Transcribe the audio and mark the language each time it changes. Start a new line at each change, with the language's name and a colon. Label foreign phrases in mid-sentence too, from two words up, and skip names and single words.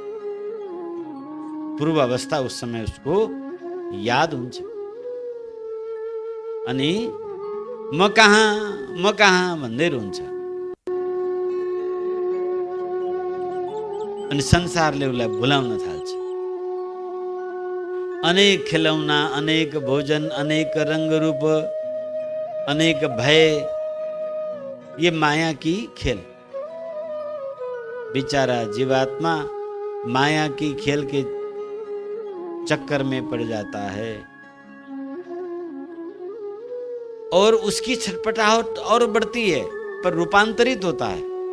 Nepali: पूर्व अवस्था
Hindi: उस समय उसको
Nepali: याद हुन्छ। अनि म कहाँ भन्दै रहन्छ। अनि संसारले उसलाई भुलाउन थाल्छ। अनेक खेलौना, अनेक भोजन, अनेक रंग रूप, अनेक भय,
Hindi: ये माया की खेल। बेचारा जीवात्मा माया की खेल के चक्कर में पड़ जाता है और उसकी छटपटाहट और बढ़ती है, पर रूपांतरित होता है।